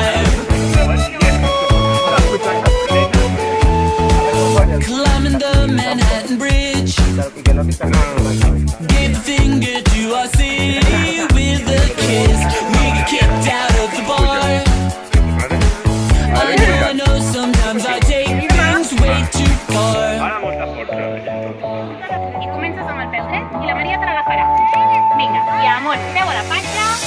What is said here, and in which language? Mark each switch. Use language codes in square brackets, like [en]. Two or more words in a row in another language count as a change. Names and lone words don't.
[en] Climbing the Manhattan Bridge, gave the finger to our city with a kiss. We get kicked out of the bar. I know sometimes I take things way too far. [ca] I comences amb el peu dret i la Maria te l'agafarà. Vinga, i amor, peu a la panxa